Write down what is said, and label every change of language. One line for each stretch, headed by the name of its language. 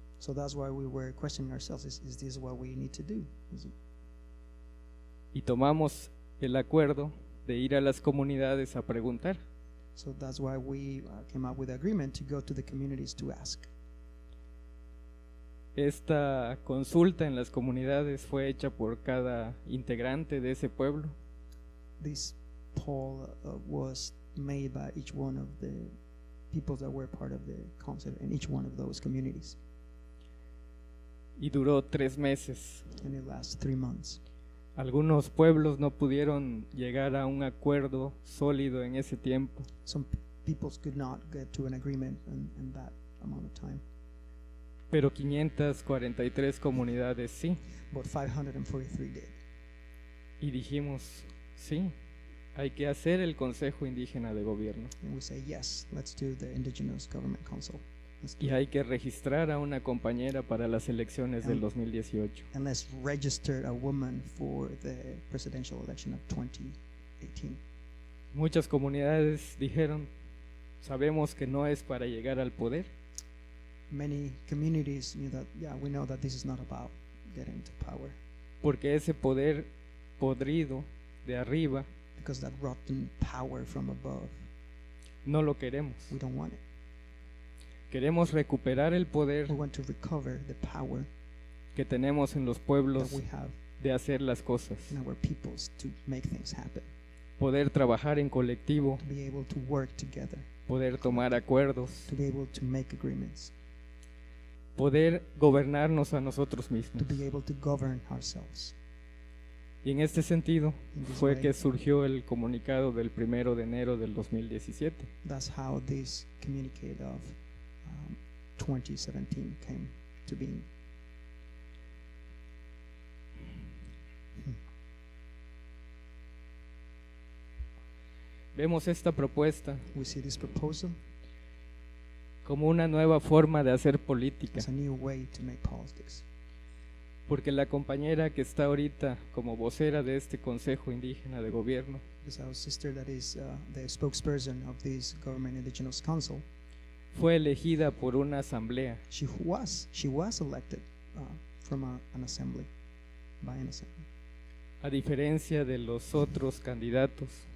English: So that's why we were questioning ourselves, is this what we need to do?
Spanish: Y tomamos el acuerdo de ir a las comunidades a preguntar.
English: So that's why we came up with the agreement to go to the communities to ask.
Spanish: Esta consulta en las comunidades fue hecha por cada integrante de ese pueblo.
English: This poll was made by each one of the people that were part of the council in each one of those communities.
Spanish: Y duró 3 meses.
English: And it lasts 3 months.
Spanish: Algunos pueblos no pudieron llegar a un acuerdo sólido en ese tiempo.
English: Some peoples could not get to an agreement in that amount of time.
Spanish: Pero 543 comunidades sí.
English: But 543 did.
Spanish: Y dijimos, sí, hay que hacer el Consejo Indígena de Gobierno.
English: And we say, yes, let's do the Indigenous Government Council. Let's do
Spanish: Y
English: it.
Spanish: hay que registrar a una compañera para las elecciones del 2018.
English: And let's register a woman for the presidential election of 2018.
Spanish: Muchas comunidades dijeron, sabemos que no es para llegar al poder,
English: Many communities knew that, yeah, we know that this is not about getting to power,
Spanish: porque ese poder podrido de arriba
English: because that rotten power from above,
Spanish: no lo queremos.
English: we don't want it.
Spanish: Queremos recuperar el poder
English: We want to recover the power
Spanish: que tenemos en los pueblos
English: that we have
Spanish: de hacer las cosas,
English: in our peoples to make things happen,
Spanish: poder trabajar en colectivo,
English: to be able to work together,
Spanish: poder tomar acuerdos,
English: to be able to make agreements,
Spanish: poder gobernarnos a nosotros mismos.
English: to be able to govern ourselves.
Spanish: Y en este sentido
English: In this
Spanish: fue
English: way,
Spanish: que surgió el comunicado del 1 de enero del 2017.
English: that's how this communicate of 2017 came to being.
Spanish: Vemos esta propuesta
English: We see this proposal
Spanish: como una nueva forma de hacer política,
English: as a new way to make politics.
Spanish: porque la compañera que está ahorita como vocera de este Consejo Indígena de Gobierno
English: Because our sister that is the spokesperson of this Government Indigenous Council,
Spanish: fue elegida por una asamblea
English: she was elected from an assembly, by an assembly.
Spanish: a diferencia de los otros candidatos